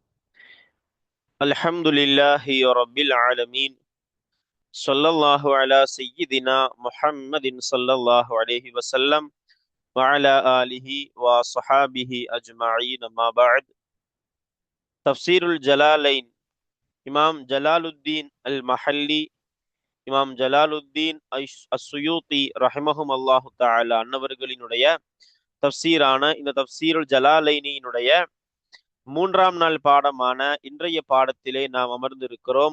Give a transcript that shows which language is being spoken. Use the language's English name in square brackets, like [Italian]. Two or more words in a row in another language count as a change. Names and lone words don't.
[Arabic] الحمد لله رب العالمين. صلى الله على سيدنا محمد صلى الله عليه وسلم وعلى آله وصحابه أجمعين. ما بعد. تفسير الجلالين. [Tamil] இமாம் ஜலாலுத்தீன் அல் மஹல்லி, இமாம் ஜலாலுத்தீன் அஸ்ஸுயூத்தி [Arabic] رحمهم الله تعالى [Tamil] அன்னவர்களினுடைய தப்சீரான இந்த தப்சீருல் ஜலாலைனியினுடைய மூன்றாம் நாள் பாடமான இன்றைய பாடத்திலே நாம் அமர்ந்திருக்கிறோம்.